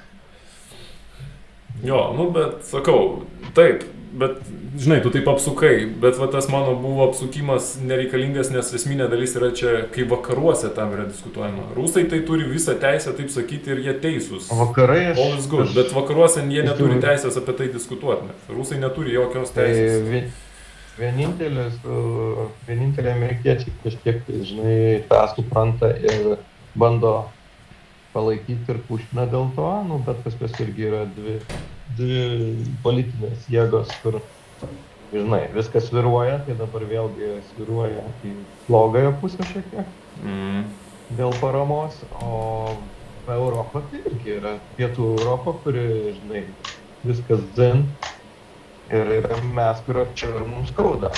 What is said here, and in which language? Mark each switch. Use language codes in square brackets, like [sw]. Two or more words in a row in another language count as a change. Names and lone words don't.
[lt] Jo, nu bet sakau, taip, bet žinai, tu taip apsukai, bet va tas mano buvo apsukimas nereikalingas, nes esminė dalis yra čia, kai vakaruose tam yra diskutuojama. Rusai tai turi visą teisę taip sakyti ir jie teisūs. Vakarai [en] All is good, [lt] bet vakaruose jie neturi teisės apie tai diskutuoti. Rusai neturi jokios teisės. Tai vienintelė amerikiečiai kažkiek, žinai, tą supranta ir bando palaikyti ir pušina dėl to, nu, bet pas irgi yra dvi politinės jėgos, kur, žinai, viskas sviruoja, tai dabar vėlgi sviruoja į blogąją pusę šiek tiek dėl paramos, o Europa tai irgi yra pietų Europa, kuri, žinai, viskas zen ir mes, kur čia ir mums skauda.